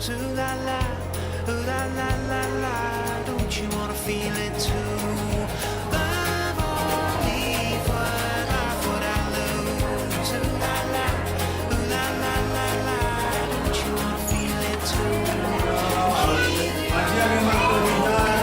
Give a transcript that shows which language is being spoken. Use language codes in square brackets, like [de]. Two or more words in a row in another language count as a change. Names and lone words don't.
[en] la la, ooh la la la la. Don't you wanna feel it too? Love or leave, what I lose. Ooh la la, ooh la la la la. Don't you wanna feel it too? [es] Aquí alguien más puede pintar.